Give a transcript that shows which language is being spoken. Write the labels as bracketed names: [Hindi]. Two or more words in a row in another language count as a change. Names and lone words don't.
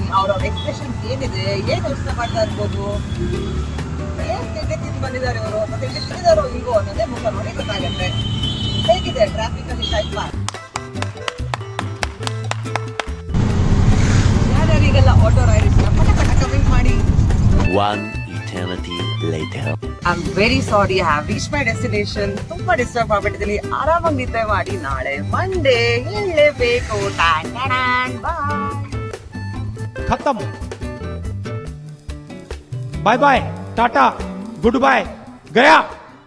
[Kannada] ಅವ್ರ ಎಕ್ಸ್ಪ್ರೆಷನ್ ಏನಿದೆ, ಏನ್ ಯೋಚನೆ ಮಾಡ್ತಾ ಇರ್ಬೋದು, ಏನ್ ತಿಂಡಿ ತಿಂದು ಬಂದಿದ್ದಾರೆ ಇವರು, ಮತ್ತೆ ಇಲ್ಲಿ ತಿಂದಿದಾರೋ ಇಲ್ವೋ ಅನ್ನೋದೇ ಮುಖ ನೋಡಿ ಗೊತ್ತಾಗತ್ತೆ. ಹೇಗಿದೆ ಟ್ರಾಫಿಕ್ ಅಲ್ಲಿ [English] time pass? [Kannada] ಯಾರ್ಯಾರಿಗೆಲ್ಲ [English] auto ride [Kannada] ಇಷ್ಟ ಪಟ ಕಮೆಂಟ್ ಮಾಡಿ. [English] One eternity later. I am very sorry, I have reach my destination. [Kannada] ತುಂಬಾ ಡಿಸ್ಟರ್ಬ್ ಆಗ್ಬಿಟ್ಟಿದ್ದೀನಿ. ಆರಾಮಾಗಿ ನಿದ್ದೆ ಮಾಡಿ, ನಾಳೆ ಮಂಡೇ ಹೇಳಲೇಬೇಕು. ಬಾಯ್. [Hindi] खत्म [English] bye bye [Hindi] टाटा [English] good bye [Hindi] गया